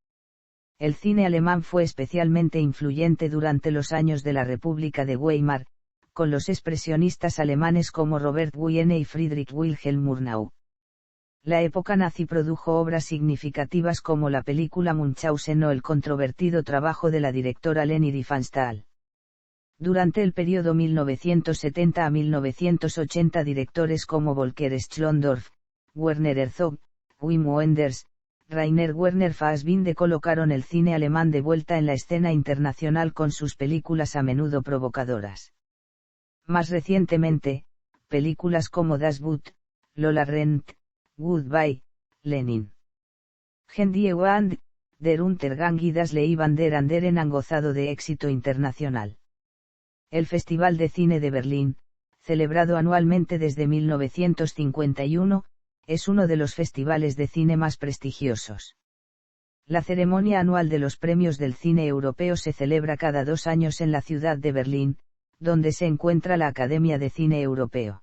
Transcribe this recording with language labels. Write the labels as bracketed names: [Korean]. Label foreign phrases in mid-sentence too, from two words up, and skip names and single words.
[Spanish] El cine alemán fue especialmente influyente durante los años de la República de Weimar, con los expresionistas alemanes como Robert Wiene y Friedrich Wilhelm Murnau. La época nazi produjo obras significativas como la película Munchausen o el controvertido trabajo de la directora Leni Riefenstahl. Durante el periodo 1970 a 1980 directores como Volker Schlöndorff, Werner Herzog, Wim Wenders, Rainer Werner Fassbinder colocaron el cine alemán de vuelta en la escena internacional con sus películas a menudo provocadoras. Más recientemente, películas como Das Boot, Lola Rent, Goodbye, Lenin. Die und der Untergang y Das Leben der anderen han gozado de éxito internacional. El Festival de Cine de Berlín, celebrado anualmente desde 1951, es uno de los festivales de cine más prestigiosos. La ceremonia anual de los premios del cine europeo se celebra cada 2 años en la ciudad de Berlín, donde se encuentra la Academia de Cine Europeo.